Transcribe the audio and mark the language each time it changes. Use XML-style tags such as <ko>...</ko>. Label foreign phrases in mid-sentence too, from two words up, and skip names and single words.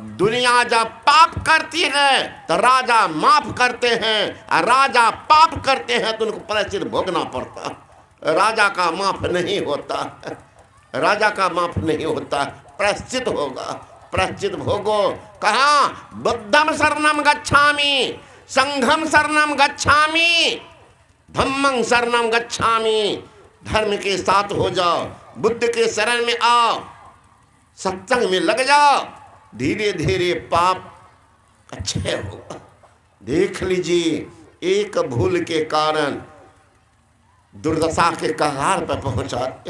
<hi>दुनिया जब पाप करती है तो राजा माफ करते हैं, और राजा पाप करते हैं तो उनको प्रायश्चित भोगना पड़ता। राजा का माफ नहीं होता, राजा का माफ नहीं होता, प्रायश्चित होगा, प्रायश्चित भोगो। कहाँ?</hi> <pi>बुद्धम शरणम गच्छामि, संघम शरणम गच्छामि, धम्मं शरणम गच्छामि।</pi> <hi>धर्म के साथ हो जाओ, बुद्ध के शरण में आओ, सत्संग में लग जाओ, धीरे धीरे पाप अच्छे होगा। देख लीजिए, एक भूल के कारण दुर्दशा के कगार पर पहुंचाते।</hi>